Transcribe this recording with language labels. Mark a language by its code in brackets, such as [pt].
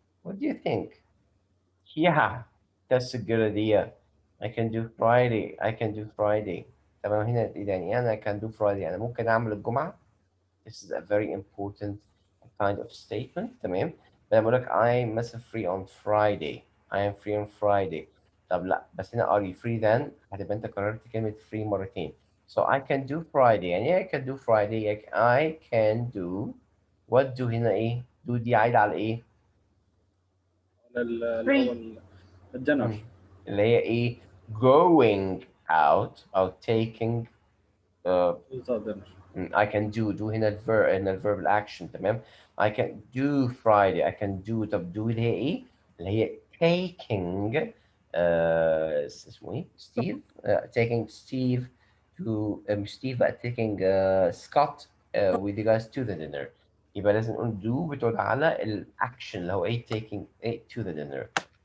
[en] What do you think? Yeah, that's a good idea. I can do Friday. I can do Friday. تمام. [ar] هنا يعني أنا [en] can do Friday. [ar] أنا ممكن أعمل الجمعة. [en] This is a very important kind of statement. [ar] تمام. لما بقول لك I'm مثلا [en] free on Friday. I am free on Friday. [ar] طب لا بس هنا [en] are you free then؟ [ar] هتبقى أنت كررت كلمة free مرتين. [en] So I can do Friday. يعني I can do Friday. يعني I can do. what do [ar] هنا إيه؟ do دي عايدة على إيه؟ اللي هو [en] Free. الدينر. مم. [ar] اللي هي إيه؟ [en] going out [ar] أو taking uh, بالظبط دينر. I can do هنا الverb الأكشن. [en] تمام. I can do Friday. I can do. طب do اللي هي إيه؟ اللي هي taking [ar] اسمه إيه؟ [en] Steve taking Steve to مش Steve بقى taking Scott with you guys to the dinner. [ar] يبقى لازم نقول do بتقول على الأكشن اللي هو إيه [en] taking it to the dinner.